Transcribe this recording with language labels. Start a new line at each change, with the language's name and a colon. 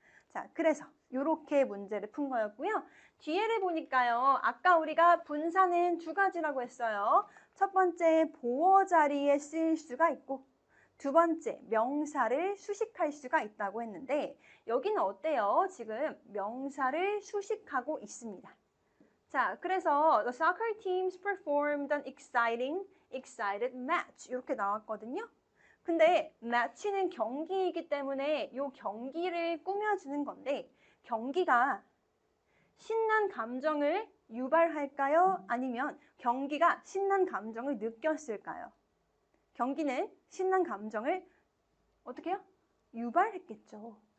Korean: 자, 그래서 이렇게 문제를 푼 거였고요. 뒤에를 보니까요. 아까 우리가 분사는 두 가지라고 했어요. 첫 번째, 보어 자리에 쓰일 수가 있고 두 번째, 명사를 수식할 수가 있다고 했는데 여기는 어때요? 지금 명사를 수식하고 있습니다. 자, 그래서
English: the soccer teams performed an excited match
Korean: 이렇게 나왔거든요. 근데 match는 경기이기 때문에 이 경기를 꾸며주는 건데 경기가 신난 감정을 유발할까요? 아니면 경기가 신난 감정을 느꼈을까요? 경기는 신난 감정을 어떻게 해요? 유발했겠죠.